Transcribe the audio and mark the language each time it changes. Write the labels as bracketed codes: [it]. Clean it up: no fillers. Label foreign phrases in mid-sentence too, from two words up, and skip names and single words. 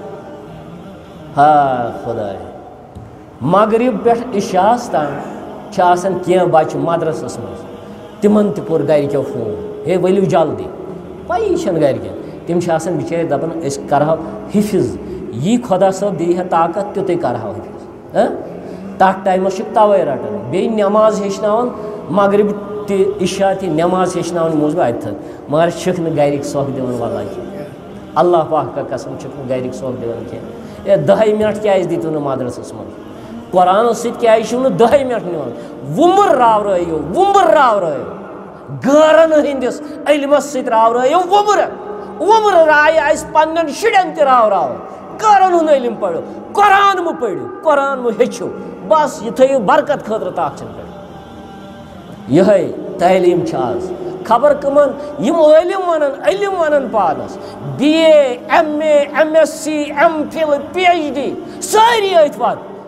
[ks] ہا خۄداے مغرب پٮ۪ٹھ عشاہس تام چھِ آسان کینٛہہ بچہِ مدرسس منٛز تِمن تہِ کوٚر گرِکیو فون ہے ؤلِو جلدی پَیی چھَنہٕ گرِکٮ۪ن تِم چھِ آسان بِچٲرۍ دپان أسۍ کرہو حِفظ یی خۄدا صٲب دی ہے طاقت تیُتُے کرہو حِفظ تتھ ٹایمس چھِکھ تَوَے رٹان بیٚیہِ نٮ۪ماز ہیٚچھناوان مغرب تہِ عشاء تہِ نٮ۪ماز ہیٚچھناوان یِمو اوس بہٕ اتتھن مگر چھِکھ نہٕ گرِکۍ سۄکھ دِوان واللہ کینٛہہ اللہ پاک کا قسم چھِکھ نہٕ گرِکۍ سۄکھ دِوان کینٛہہ ہے 10 منٹ کیٛازِ دِتِو نہٕ مدرسس منٛز قرآنس سۭتۍ کیٛازِ چھِو نہٕ 10 منٹ نِوان وُمبر راورٲیِو غٲرن ہٕنٛدِس علمس سۭتۍ راورٲیِو وُمبرٕ رایہِ اَسہِ پننٮ۪ن شُرٮ۪ن تہِ راوراوان غٲرن ہُنٛد علم پٔرِو قرآن مہٕ پٔرِو قرآن مہٕ ہیٚچھِو بس یہِ تھٲیِو برکت خٲطرٕ تاکھچن پٮ۪ٹھ یِہے تعلیٖم چھِ آز خبر کٕمن یِم علم ونان پانس BA MA MSc MPhil PhD سٲری أتھۍ پتہٕ